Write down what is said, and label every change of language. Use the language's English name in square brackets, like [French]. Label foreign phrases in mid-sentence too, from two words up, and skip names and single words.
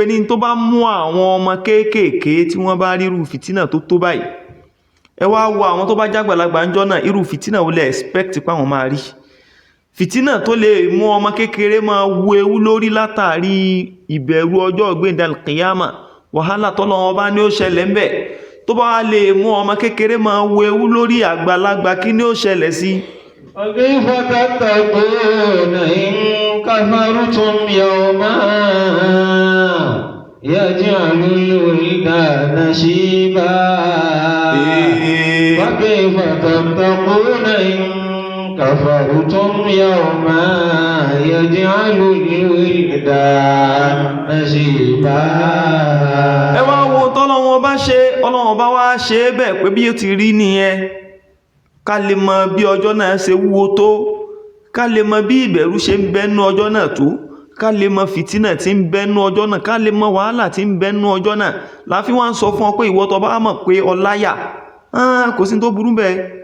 [Yoruba] ní tó bá mú àwọn ọmọ kéékèèké tí wọ́n bá rírú fìtínà tó báyìí ẹ wá wo àwọn tó bá jágbàlagbà ń jọ náà irú fìtínà wo lẹ expect pé àwọn máa rí fìtínà tó lè mú ọmọ kékeré máa wo ewu lórí látàrí ìbẹ̀rù ọjọ́ ọ̀gbẹ́ndà kìyàmà wàhálà tọ́lọ́run bá ní ó ṣẹlẹ̀ ń bẹ̀ tó bá lè mú ọmọ kékeré máa wo ewu lórí àgbàlagbà kí ni ó ṣẹlẹ̀ sí [Arabic] وكيف تتقون إن كفرتم يوما يجعل الولدان شيبا وكيف تتقون إن كفرتم يوما يجعل الولدان شيبا [Yoruba] ẹ wá wo tọ́lọ́run bá ṣe Ọlọ́run bá wá ṣe bẹ́ẹ̀ pé bí ó ti rí nìyẹn ká lè mọ bí ọjọ́ náà ṣe wúwo tó ká lè mọ bí ìbẹ̀rù ṣe ń bẹ́nu ọjọ́ náà tó ká lè mọ fìtínà tí ń bẹ́nu ọjọ́ náà ká lè mọ wàhálà tí ń bẹ́nu ọjọ́ náà láfi wá ń sọ fún ọ pé ìwọ tó bá mọ̀ pé ọláyà kò sí tó burú bẹ́ẹ̀